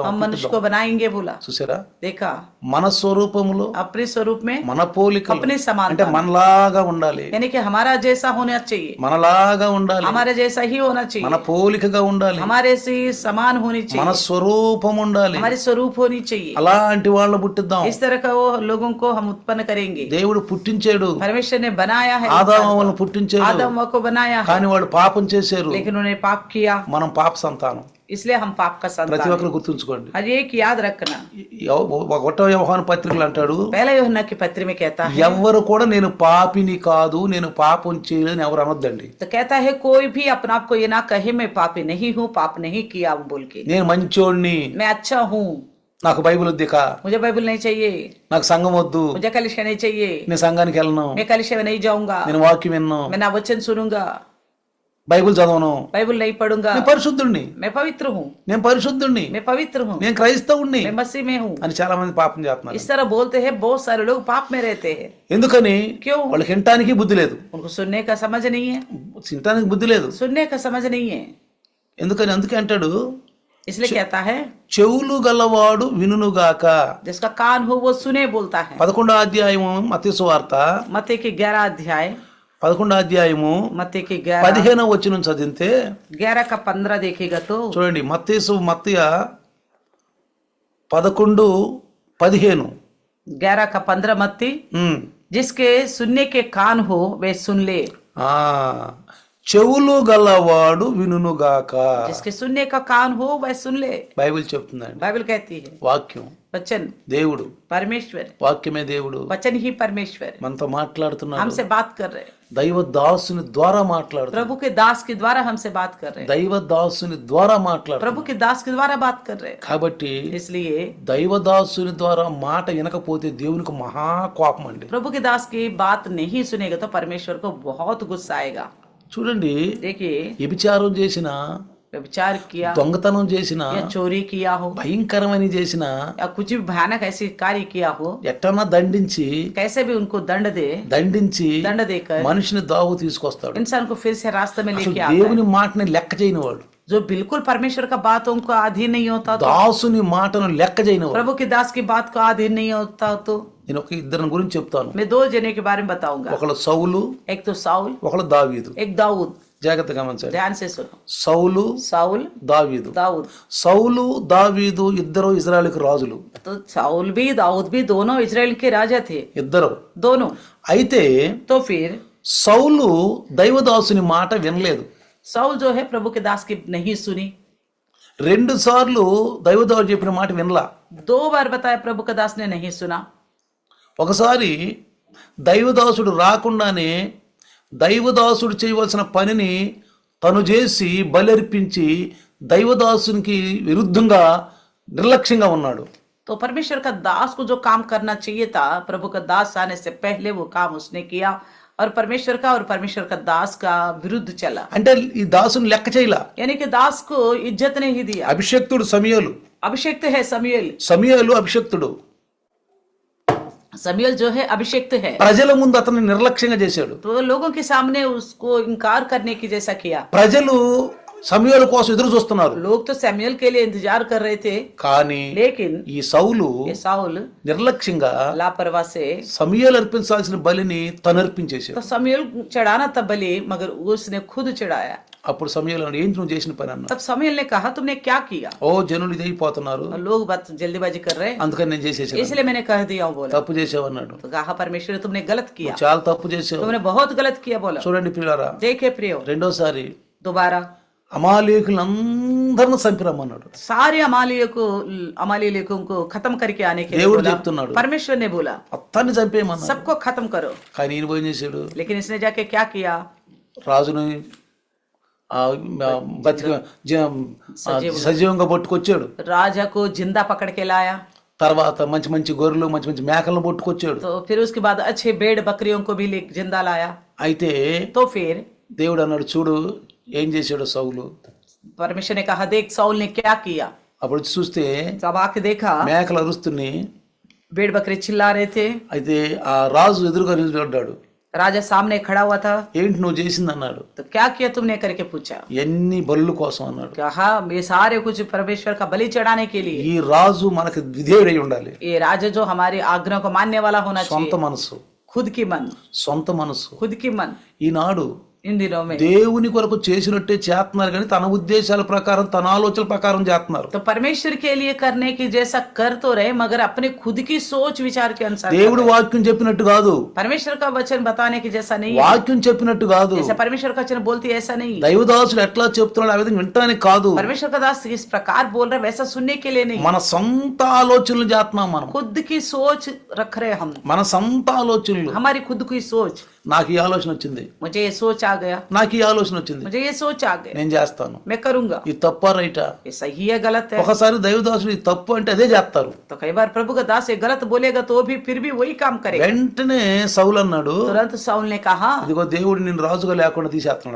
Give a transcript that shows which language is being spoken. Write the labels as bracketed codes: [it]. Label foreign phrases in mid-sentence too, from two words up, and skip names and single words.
[hi] हम मनुष्य को बनाएंगे बोला। [te] చూసారా? [hi] देखा? [te] మన స్వరూపములో [hi] अपने स्वरूप में, [te] మన పోలికలు [hi] अपनी [te] అంటే [hi] समानता, [te] మనలాగా ఉండాలి, [hi] यानी कि हमारा जैसा होना चाहिए, [te] మనలాగా ఉండాలి, [hi] हमारे जैसा ही होना [te] మన [hi] चाहिए, [te] పోలికగా ఉండాలి, [hi] हमारे से समान होनी [te] మన [hi] चाहिए, [te] స్వరూపం ఉండాలి. [hi] हमारी स्वरूप होनी चाहिए। [te] అలాంటి వాళ్ళని పుట్టిద్దాం. [hi] इस तरह का वो लोगों को हम उत्पन्न करेंगे। [te] దేవుడు పుట్టించాడు, [hi] परमेश्वर ने बनाया है, [te] ఆదాము వాళ్ళని పుట్టించాడు, [hi] आदम को बनाया है, [te] కానీ వాళ్ళు పాపం చేశారు. [hi] लेकिन उन्होंने पाप किया, [te] మనం పాప సంతానం. [hi] इसलिए हम पाप का [te] ప్రతి [hi] संतान [te] ఒక్కరు [hi] हैं। [te] గుర్తుంచుకోండి. [hi] हर एक याद रखना। [te] ఒకటో యోహాను పత్రికలు అంటాడు, [hi] पहला यूहन्ना की पत्र में कहता है, [te] ఎవ్వరు కూడా నేను పాపిని కాదు, నేను పాపం చేయలేని ఎవరు అనొద్దండి. [hi] तो कहता है कोई भी अपने आप को ये ना कहे मैं पापी नहीं हूँ, पाप नहीं किया हूँ बोल के। [te] నేను మంచోడిని, [hi] मैं अच्छा हूँ, [te] నాకు బైబిల్ వద్దిక, [hi] मुझे बाइबल नहीं चाहिए, [te] నాకు సంఘం వద్దు, [hi] मुझे कलिशा नहीं चाहिए, [te] నేను సంఘానికి వెళ్ళను, [hi] मैं कलिशा में नहीं जाऊंगा, [te] నేను వాక్యం విన్ను, [hi] मैं ना वचन सुनूंगा, [te] బైబిల్ చదవను, [hi] बाइबल नहीं पढ़ूंगा, [te] నేను పరిశుద్ధుణ్ణి, [hi] मैं पवित्र हूँ, [te] నేను పరిశుద్ధుణ్ణి, [hi] मैं पवित्र हूँ, [te] నేను క్రైస్తవుణ్ణి [hi] मैं मसीह में हूँ। [te] అని చాలా మంది పాపం చేస్తున్నారు. [hi] इस तरह बोलते हैं, बहुत सारे लोग पाप में रहते हैं। [te] ఎందుకని? [hi] क्यों? [te] వాళ్ళకి వినటానికి బుద్ధి లేదు, [hi] उनको सुनने का समझ नहीं है, [te] తినటానికి బుద్ధి లేదు. [hi] सुनने का समझ नहीं है, [te] ఎందుకని? అందుకే అంటాడు, [hi] इसलिए कहता है [te] చెవులు గలవాడు వినుగాక. [hi] जिसका कान हो वो सुने बोलता है। [te] 11వ అధ్యాయము మత్తయి సువార్త, [hi] मत्ती की 11 अध्याय, [te] 11వ అధ్యాయము [hi] मत्ती की 11 [te] 15వ వచనం చదివితే [hi] 11 का 15 देखेगा तो [te] చూడండి, మత్తయి 11:15 [hi] 11 का 15 मत्ती, जिसके सुनने के कान हो वे सुन ले, [te] చెవులు గలవాడు వినుగాక. [hi] जिसके सुनने का कान हो वह सुन ले। [te] బైబిల్ చెప్తుందండి, [hi] बाइबल कहती है [te] వాక్యం [hi] वचन [te] దేవుడు, [hi] परमेश्वर, [te] వాక్యమే దేవుడు [hi] वचन ही परमेश्वर [te] మనతో మాట్లాడుతున్నాడు. [hi] हमसे बात कर रहे हैं, [te] దైవ దాసుని ద్వారా మాట్లాడుతున్నాడు, [hi] प्रभु के दास के द्वारा हमसे बात कर रहे हैं, [te] దైవ దాసుని ద్వారా మాట్లాడుతున్నాడు. [hi] प्रभु के दास के द्वारा बात कर रहे हैं। [te] కాబట్టి [hi] इसलिए [te] దైవ దాసుని ద్వారా మాట వినకపోతే దేవునికి మహా కోపం అండి. [hi] प्रभु के दास की बात नहीं सुनेगा तो परमेश्वर को बहुत गुस्सा आएगा। [te] చూడండి, [hi] देखिए, [te] వ్యభిచారం చేసిన [hi] व्यभिचार किया [te] దొంగతనం చేసిన [hi] या चोरी किया हो [te] భయంకరమైన చేసిన [hi] या कुछ भी भयानक ऐसी कार्य किया हो, [te] ఎట్టన్నా దండించి [hi] कैसे भी उनको दंड [te] దండించి [hi] देकर [te] మనిషిని దావు తీసుకొస్తాడు. [hi] इंसान को फिर से रास्ते में [te] అసలు [hi] लेके आता है। [te] దేవుని మాటని లెక్క చేయని వాడు, [hi] जो बिल्कुल परमेश्वर का बातों को अधीन नहीं होता तो, [te] దాసుని మాటను లెక్క చేయని వాడు. [hi] प्रभु के दास की बात को अधीन नहीं होता तो, [te] నేను ఒక ఇద్దరిని గురించి చెప్తాను. [hi] मैं 2 जने के बारे में बताऊंगा। [te] ఒకళ్ళు సౌలు, [hi] एक तो साउल, [te] ఒకళ్ళు దావీదు. [hi] एक दाऊद। [te] జాగ్రత్తగా గమనించండి. [hi] ध्यान से सुनो, [te] సౌలు [hi] साउल [te] దావీదు. [hi] दाऊद। [te] సౌలు దావీదు ఇద్దరు ఇజ్రాయెలుకు రాజులు, [hi] तो साउल भी दाऊद भी दोनों इजराइल के राजा थे, [te] ఇద్దరు. [hi] दोनों। [te] అయితే [hi] तो फिर [te] సౌలు దైవదాసుని మాట వినలేదు. [hi] साउल जो है प्रभु के दास की नहीं सुनी, [te] 2 సార్లు దైవదాసు చెప్పిన మాట వినలా. [hi] 2 बार बताया प्रभु का दास ने नहीं सुना। [te] ఒకసారి దైవదాసుడు రాకుండానే దైవదాసుడు చేయవలసిన పనిని తను చేసి బలర్పించి దైవదాసునికి విరుద్ధంగా నిర్లక్ష్యంగా ఉన్నాడు. [hi] तो परमेश्वर का दास को जो काम करना चाहिए था, प्रभु का दास आने से पहले वो काम उसने किया और परमेश्वर का दास का विरुद्ध चला। [te] అంటే ఈ దాసుని లెక్క చేయలా. [hi] यानी कि दास को इज्जत नहीं दिया। [te] అభిషక్తుడు సమూయేలు, [hi] अभिषेक्त है समुएल, [te] సమూయేలు అభిషక్తుడు. [hi] समुएल जो है अभिषेक्त है, [te] ప్రజల ముందు అతన్ని నిర్లక్ష్యంగా చేశాడు. [hi] तो लोगों के सामने उसको इनकार करने की जैसा किया। [te] ప్రజలు సమూయేలు కోసం ఎదురు చూస్తున్నారు. [hi] लोग तो समुएल के लिए इंतजार कर रहे थे, [te] కానీ [hi] लेकिन [te] ఈ సౌలు [hi] ये साउल [te] నిర్లక్ష్యంగా [hi] लापरवाह से, [te] సమూయేలు అర్పించాల్సిన బలిని తను అర్పించేశాడు. [hi] तो समुएल चढ़ाना था बलि, मगर उसने खुद चढ़ाया। [te] అప్పుడు సమూయేలు అన్నాడు, ఏంటి నువ్వు చేసిన పని అన్నా. [hi] तब समुएल ने कहा तुमने क्या किया? [te] ఓ జనులు ఇదైపోతున్నారు, [hi] और लोग बात जल्दीबाजी कर रहे हैं, [te] అందుకని నేను చేసేసాను. [hi] इसलिए मैंने कह दिया हूं, बोला। [te] తప్పు చేసావు అన్నాడు. [hi] तो कहा परमेश्वर तुमने गलत किया, [te] చాలా తప్పు చేసావు. [hi] तुमने बहुत गलत किया, बोला। [te] చూడండి పిల్లరా, [hi] देखे प्रियो, [te] రెండోసారి [hi] दोबारा [te] అమాలేకులందరిని చంపిరమ్మన్నాడు. [hi] सारे अमालेकियों को खत्म करके आने के लिए [te] దేవుడు [hi] बोला। [te] చెప్తున్నాడు, [hi] परमेश्वर ने बोला [te] మొత్తాన్ని చంపేయమన్నాడు. [hi] सबको खत्म करो, [te] కానీ ఈయన పోయి చేశాడు, [hi] लेकिन इसने जाके क्या किया? [te] రాజుని సజీవంగా పట్టుకొచ్చాడు. [hi] राजा को जिंदा पकड़ के लाया, [te] తర్వాత మంచి మంచి గొర్రెలు మంచి మంచి మేకలను పట్టుకొచ్చాడు. [hi] तो फिर उसके बाद अच्छे भेड़ बकरियों को भी जिंदा लाया। [te] అయితే [hi] तो फिर [te] దేవుడు అన్నాడు, చూడు ఏం చేశాడు సౌలు. [hi] परमेश्वर ने कहा देख साउल ने क्या किया। [te] అప్పుడు చూస్తే [hi] जब आके देखा [te] మేకలు అరుస్తున్నాయి. [hi] भेड़ बकरे चिल्ला रहे थे, [te] అయితే ఆ రాజు ఎదురుగా నిలబడ్డాడు. [hi] राजा सामने खड़ा हुआ था। [te] ఏంటి నువ్వు చేసింది అన్నాడు. [hi] तो क्या किया तुमने करके पूछा। [te] ఎన్ని బలుల కోసం అన్నాడు. [hi] कहा ये सारे कुछ परमेश्वर का बलि चढ़ाने के लिए। [te] ఈ రాజు మనకు విధేయుడై ఉండాలి. [hi] ये राजा जो हमारी आज्ञा को मानने वाला होना [te] సొంత [hi] चाहिए, [te] మనసు, [hi] खुद की मन, [te] సొంత మనసు. [hi] खुद की मन। [te] ఈనాడు [hi] इन दिनों में [te] దేవుని కొరకు చేసినట్టే చేస్తున్నారు, కానీ తన ఉద్దేశాల ప్రకారం తన ఆలోచనల ప్రకారం చేస్తున్నారు. [hi] तो परमेश्वर के लिए करने की जैसा कर तो रहे, मगर अपने खुद की सोच विचार के अनुसार कर [te] దేవుడు [hi] रहे। [te] వాక్యం చెప్పినట్టు కాదు, [hi] परमेश्वर का वचन बताने की जैसा नहीं है, [te] వాక్యం చెప్పినట్టు కాదు, [hi] जैसा परमेश्वर का वचन बोलती है ऐसा नहीं। [te] దైవదాసుడు ఎట్లా చెప్తున్నాడు ఆ విధంగా వినటానికి కాదు, [hi] परमेश्वर का दास इस प्रकार बोल रहा है वैसा सुनने के लिए नहीं, [te] మన సొంత ఆలోచనలు చేస్తున్నాం మనం. [hi] खुद की सोच रख रहे हम, [te] మన సొంత ఆలోచనలు. [hi] हमारी खुद की सोच। [te] నాకు ఈ ఆలోచన వచ్చింది, [hi] मुझे ये सोच आ गया, [te] నాకు ఈ ఆలోచన వచ్చింది, [hi] मुझे ये सोच आ गया, [te] నేను చేస్తాను. [hi] मैं करूंगा। [te] ఇది తప్పా రైటా? [hi] ये सही है गलत है? [te] ఒకసారి దైవదాసుడు ఇది తప్పు అంటే అదే చేస్తారు. [hi] तो कई बार प्रभु का दास ये गलत बोलेगा तो भी फिर भी वही काम करेगा। [te] వెంటనే సౌలు అన్నాడు, [hi] तुरंत साउल ने कहा, [te] ఇదిగో దేవుడు నిన్ను రాజుగా లేకుండా తీసేస్తున్నాడు,